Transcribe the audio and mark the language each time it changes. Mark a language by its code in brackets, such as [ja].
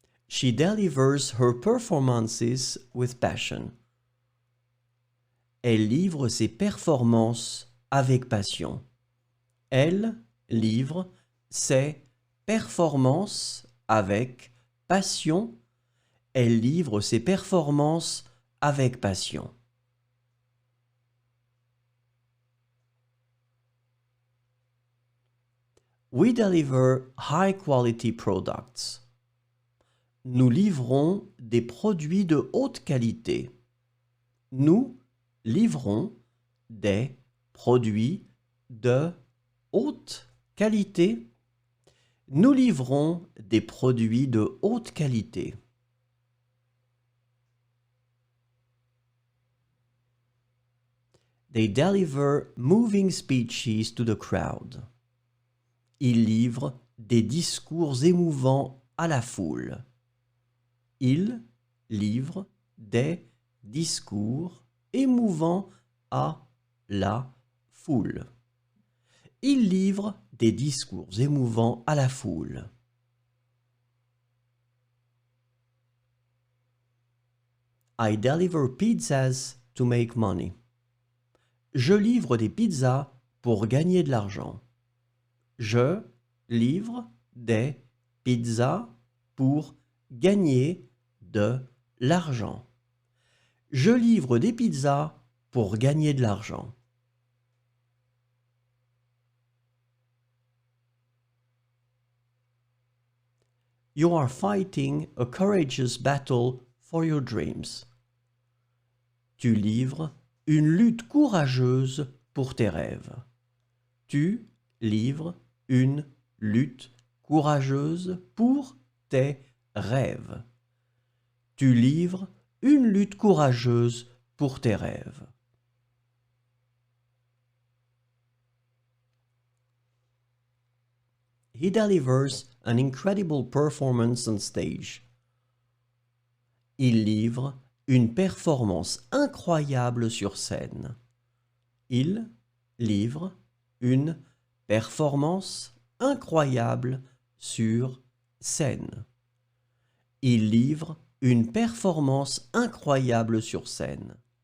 [en] She delivers her performances with passion. [fr] Elle livre ses performances avec passion. Elle livre ses performances avec passion. Elle livre ses performances avec passion. [en] We deliver high-quality products. [fr] Nous livrons des produits de haute qualité. Nous livrons des produits de haute qualité. Nous livrons des produits de haute qualité. [en] They deliver moving speeches to the crowd. [fr] Ils livrent des discours émouvants à la foule. Ils livrent des discours émouvants à la foule. Ils livrent des discours émouvants à la foule. [en] I deliver pizzas to make money. [fr] Je livre des pizzas pour gagner de l'argent. Je livre des pizzas pour gagner de l'argent. Je livre des pizzas pour gagner de l'argent. [en] You are fighting a courageous battle for your dreams. [fr] Tu livres une lutte courageuse pour tes rêves. Tu livres une lutte courageuse pour tes rêves. Tu livres une lutte courageuse pour tes rêves. [en] He delivers an incredible performance on stage. [fr] Il livre une performance incroyable sur scène. Il livre une performance incroyable sur scène. Il livre une performance incroyable sur scène.